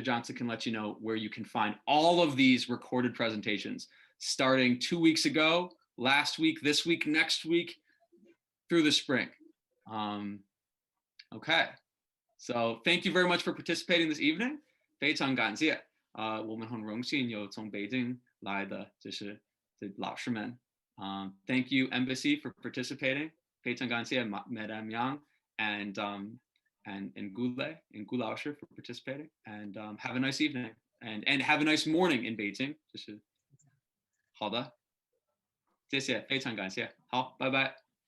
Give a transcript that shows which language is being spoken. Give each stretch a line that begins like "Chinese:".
English: Johnson can let you know where you can find all of these recorded presentations starting 2 weeks ago, last week, this week, next week, through the spring. Okay, so thank you very much for participating this evening.
Chinese: 非常感谢。我们很荣幸有从北京来的就是老师们。
English: Thank you, Embassy, for participating.
Chinese: 非常感谢
English: Madam Yang and Gule and Gu 老师 for participating. And have a nice evening and have a nice morning in Beijing.
Chinese: 就是好的，谢谢，非常感谢，好，拜拜。